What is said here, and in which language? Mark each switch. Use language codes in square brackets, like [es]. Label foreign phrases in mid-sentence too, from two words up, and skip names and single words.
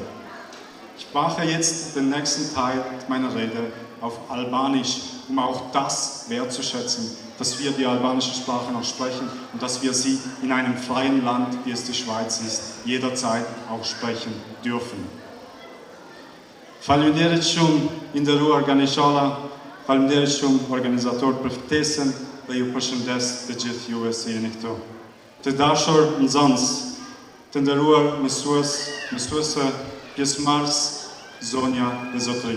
[de] Ich mache jetzt den nächsten Teil meiner Rede auf Albanisch, um auch das wertzuschätzen, dass wir die albanische Sprache noch sprechen und dass wir sie in einem freien Land, wie es die Schweiz ist, jederzeit auch sprechen dürfen. [sq] Faleminderit shumë i nderuar organizata, Faleminderit shumë organizatorët për ftesën dhe ju përshëndes të gjithë juve se jeni këtu. Të dashur nxënës, të nderuar mësuese, pjesëmarrës, zonja dhe zotëri.